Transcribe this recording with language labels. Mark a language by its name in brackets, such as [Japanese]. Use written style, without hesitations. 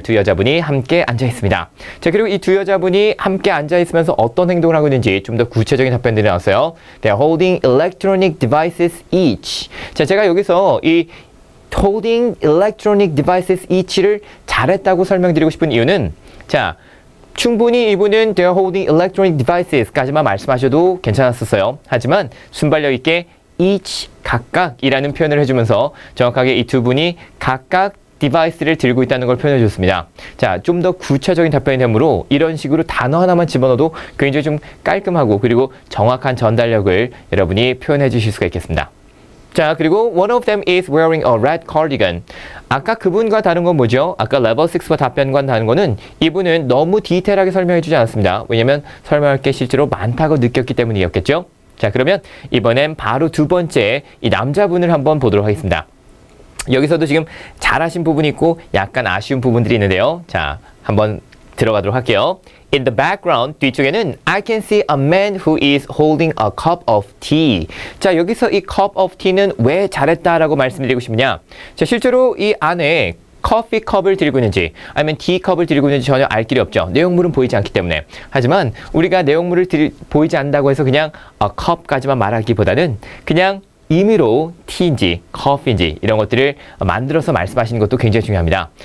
[Korean] 두 여자분이 함께 앉아 있습니다. 자, 그리고 이 두 여자분이 함께 앉아 있으면서 어떤 행동을 하고 있는지 좀 더 구체적인 답변들이 나왔어요. [English] They are holding electronic devices each. [Korean] 자, 제가 여기서 이 [English] holding electronic devices each [Korean] 를 잘했다고 설명드리고 싶은 이유는 자, 충분히 이분은 [English] they are holding electronic devices [Korean] 까지만 말씀하셔도 괜찮았었어요. 하지만 순발력 있게 each 각각이라는 표현을 해주면서 정확하게 이 두 분이 각각 디바이스를 들고 있다는 걸 표현해 줬습니다. 자, 좀 더 구체적인 답변이 되므로 이런 식으로 단어 하나만 집어넣어도 굉장히 좀 깔끔하고 그리고 정확한 전달력을 여러분이 표현해 주실 수가 있겠습니다. 자, 그리고 [English] one of them is wearing a red cardigan. [Korean] 아까 그분과 다른 건 뭐죠? 아까 레벨 6와 답변과는 다른 거는 이분은 너무 디테일하게 설명해 주지 않았습니다. 왜냐면 설명할 게 실제로 많다고 느꼈기 때문이었겠죠? 자, 그러면 이번엔 바로 두 번째 이 남자분을 한번 보도록 하겠습니다. 여기서도 지금 잘하신 부분이 있고 약간 아쉬운 부분들이 있는데요. 자, 한번 들어가도록 할게요. [English] In the background, [Korean] 뒤쪽에는 [English] I can see a man who is holding a cup of tea. [Korean] 자, 여기서 이 cup of tea는 왜 잘했다라고 말씀드리고 싶냐? 자, 실제로 이 안에 커피 컵을 들고 있는지 아니면 티컵을 들고 있는지 전혀 알 길이 없죠. 내용물은 보이지 않기 때문에. 하지만 우리가 내용물을 보이지 않는다고 해서 그냥 a cup까지만 말하기보다는 그냥 임의로 티인지 커피인지 이런 것들을 만들어서 말씀하시는 것도 굉장히 중요합니다.